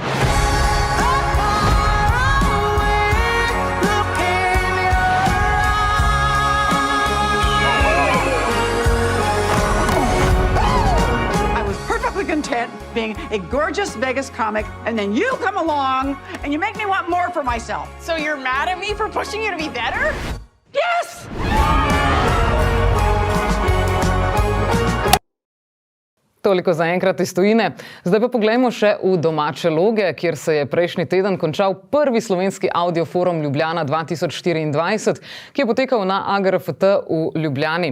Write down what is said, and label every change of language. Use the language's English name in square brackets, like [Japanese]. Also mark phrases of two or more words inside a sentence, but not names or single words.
[English] I was perfectly content being a gorgeous Vegas comic, and then you come along and you make me want more for myself. So you're mad at me for pushing you to be better? Yes! [Slovenian] Toliko za enkrat iz tujine. Zdaj pa poglejmo še v domače loge, kjer se je prejšnji teden končal prvi slovenski Audioforum Ljubljana 2024, ki je potekal na AGRFT v Ljubljani.